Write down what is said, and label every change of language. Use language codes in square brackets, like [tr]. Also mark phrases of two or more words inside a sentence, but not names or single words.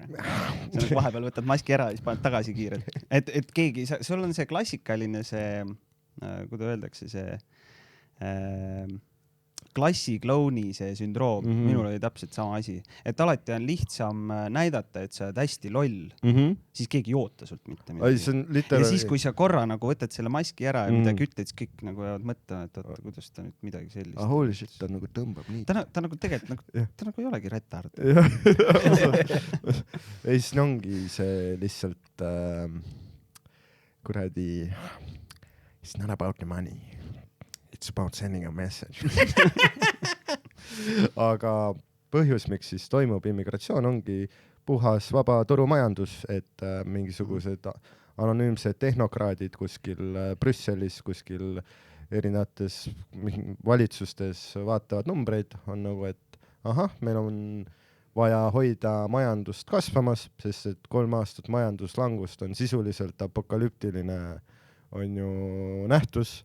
[et] Sa nagu vahepeal võtad maski ära ja siis paned tagasi kiirelt. Et keegi, sul on see klassikaline see, kuidas öeldakse, see klassiklouni see sündroom. Minul oli täpselt sama asi. Et alati on lihtsam näidata, et sa oled hästi loll. Siis keegi ei oota sult mitte midagi. Ja siis, kui sa korra nagu võtad selle maski ära ja midagi ütled, siis kõik nagu jäävad mõtlema, et oota, kuidas ta nüüd midagi sellist. [en] Holy shit, [et] ta nagu tõmbab nii. Ta nagu tegelikult, ta nagu ei olegi retard. Ei, siis ongi see lihtsalt kuradi [en] it's not about the money. It's about sending a message. [et] Aga põhjus, miks siis toimub immigratsioon, ongi puhas vaba turumajandus, et mingisugused anonüümsed tehnokraadid kuskil Brüsselis, kuskil erinevates valitsustes vaatavad numbreid, on nagu, et ahah, meil on vaja hoida majandust kasvamas, sest et 3 aastat majanduslangust on sisuliselt apokalüptiline on ju nähtus.